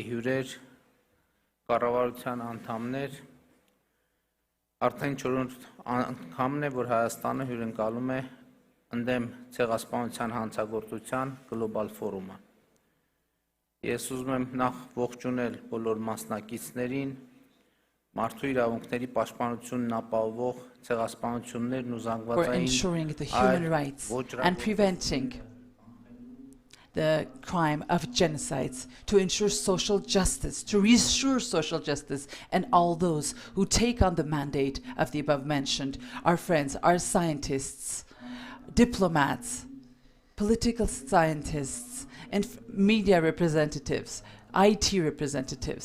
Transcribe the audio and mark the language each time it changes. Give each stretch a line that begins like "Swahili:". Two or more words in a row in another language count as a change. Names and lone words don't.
Armenian: հյուրեր, կառավարության անդամներ, արդեն 4-րդ անգամն է, որ Հայաստանը հյուրընկալում է ընդդեմ ցեղասպանության հանցագործության գլոբալ ֆորումը։ Ես ուզում եմ նախ ողջունել բոլոր մասնակիցներին, մարդու իրավունքների պաշտպանությունն ապահովող ցեղասպանություններն ու զանգվածային
English: ensuring the human rights and preventing the crime of genocides, to ensure social justice, to restore social justice, and all those who take on the mandate of the above mentioned, our friends, our scientists, diplomats, political scientists, and media representatives, IT representatives.